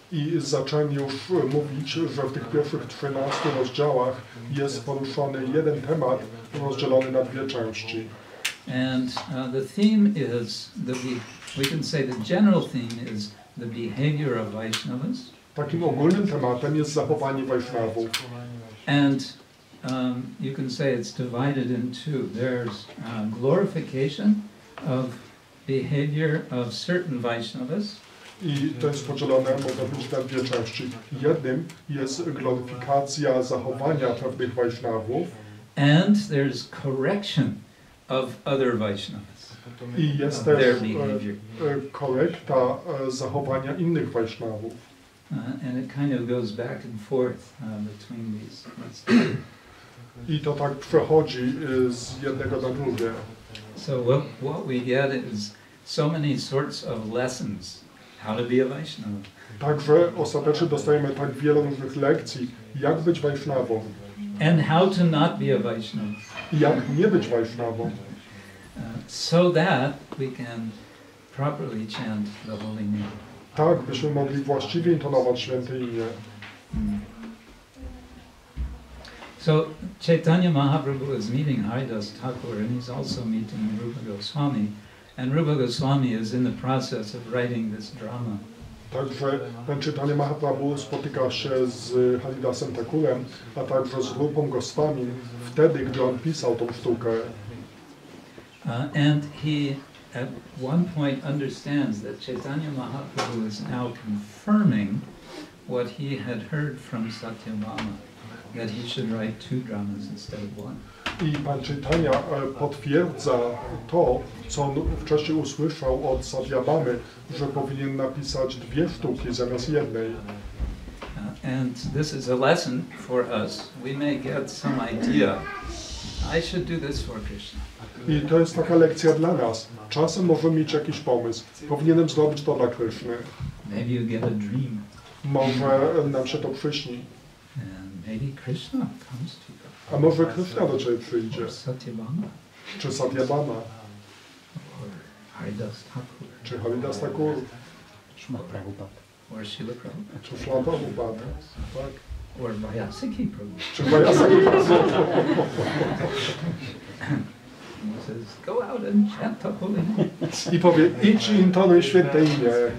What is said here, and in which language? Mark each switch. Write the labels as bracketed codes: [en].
[pl] I zacząłem już mówić, że w tych pierwszych 13 rozdziałach jest poruszony jeden temat rozdzielony na dwie części. [en] And the theme is, we can say the general theme is the behavior of Vaishnavas. [pl] Takim ogólnym tematem jest zachowanie Vaishnavów. [en] And you can say it's divided in two. There's glorification of behavior of certain Vaishnavas. [pl] I to jest podzielone, można powiedzieć, na dwie części. Jednym jest gloryfikacja zachowania pewnych Vaishnavów. [en] And there's correction of other Vaishnavas. [pl] I jest też korekta zachowania innych Vaishnavów. [en] And it kind of goes back and forth between these two. [pl] I to tak przechodzi z jednego na drugie. [en] So what we get is so many sorts of lessons how to be a Vaishnava. [pl] Także ostatecznie dostajemy tak wiele różnych lekcji, jak być Vaishnavą. [en] And how to not be a Vaishnava. [pl] I jak nie być Vaishnavą. [en] So that we can properly chant the holy name. [pl] Tak, byśmy mogli właściwie intonować święte imię. [en] So Chaitanya Mahaprabhu is meeting Haridas Thakur, and he's also meeting Rupa Goswami. And Rupa Goswami is in the process of writing this drama. [pl] Także pan Chaitanya Mahaprabhu spotyka się z Haridasem Thakurem, a także z Rupą Goswami wtedy, gdy on pisał tą sztukę. [en] And he at one point understands that Chaitanya Mahaprabhu is now confirming what he had heard from Satyabhama, that he should write two dramas instead of one. [pl] I pan Chaitanya potwierdza to, co on wcześniej usłyszał od Satyabhamy, że powinien napisać dwie sztuki zamiast jednej. [en] And this is a lesson for us. We may get some idea. I should do this for Krishna. [pl] I to jest taka lekcja dla nas. Czasem możemy mieć jakiś pomysł. Powinienem zrobić to dla Kryszny. [en] Maybe you get a dream. [pl] Może nam się to przyśni. [en] And maybe Krishna comes to you. [pl] A może Kryszna do ciebie przyjdzie. [en] Or Satyabhama. [pl] Czy Satyabhama. [en] Or Haridas Thakur. [pl] Czy Haridas Thakur. [en] Or Srila Prabhupada. [pl] Czy Srila Prabhupada. Tak. [en] Or Vyasaki Prabhu. [pl] Czy Vyasaki Prabhu. [en] He says, go out and chant the holy name. [pl] I powie, idź i intonuj święte imię.